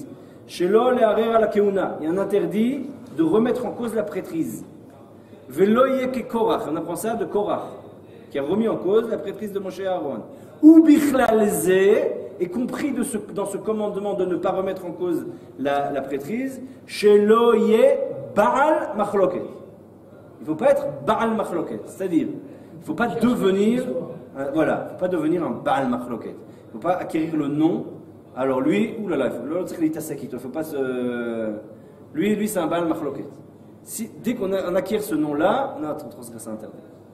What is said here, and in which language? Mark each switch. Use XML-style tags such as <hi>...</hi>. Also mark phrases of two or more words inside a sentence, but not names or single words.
<he>Shelo le'arer ala keuna,</he> <fr>il y a un interdit de remettre en cause la prêtrise.</fr> <he>Velo yeke Korach,</he> <fr>on apprend ça de Korach, qui a remis en cause la prêtrise de Moshe et Aaron.</fr> <he>Ou bichlal ze,</he> <fr>est compris dans ce commandement de ne pas remettre en cause la prêtrise,</fr> <he>shelo ye Baal machloket.</he> <fr>Il ne faut pas être</fr> <he>Baal machloket,</he> <fr>c'est-à-dire, il ne faut pas devenir, faut pas devenir un</fr> <he>Baal machloket.</he> <fr>Il ne faut pas acquérir le nom. Alors lui, oulala, l'autre il ne faut pas se. Lui c'est un</fr> <he>Baal machloket.</he> <fr>Dès qu'on acquiert ce nom-là, on a transgressé interdit.</fr>